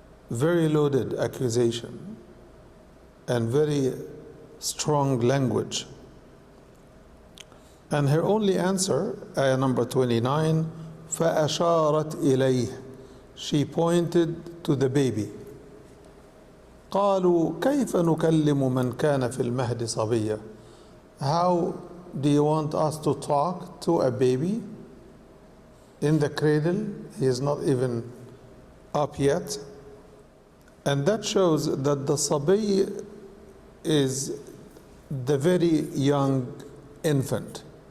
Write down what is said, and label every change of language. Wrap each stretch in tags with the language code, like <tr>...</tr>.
<en>Very loaded accusation and very strong language. And her only answer, ayah number 29,</en> <ar>فأشارت إليه.</ar> <en>She pointed to the baby.</en> <ar>قالوا كيف نكلم من كان في المهد صبيا.</ar> <en>How do you want us to talk to a baby in the cradle? He is not even up yet. And that shows that the sabi is the very young infant.</en>